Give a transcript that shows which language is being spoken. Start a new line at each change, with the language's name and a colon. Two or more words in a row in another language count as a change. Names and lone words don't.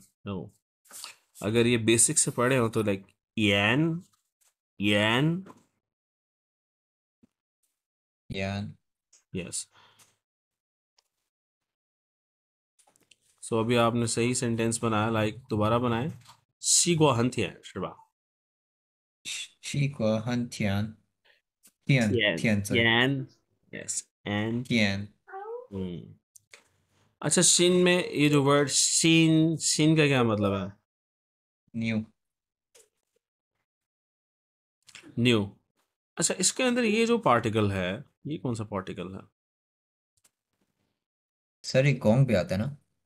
Hindi: नो, अगर ये बेसिक से पढ़े हो तो लाइक यन, यन.
Chinese: 盐
Hindi: यस, सो अभी आपने सही सेंटेंस बनाया, लाइक दोबारा बनाए।
Chinese: 西瓜很甜是吧？西瓜很甜，甜字甜
English: yes and
Chinese: 甜
Hindi: अच्छा शिन में ये जो वर्ड शिन शिन का क्या मतलब है?
Chinese: न्यू। न्यू।
Hindi: अच्छा इसके अंदर ये जो पार्टिकल है, ये कौन सा पार्टिकल है? सर ये गोंग भी आता है ना?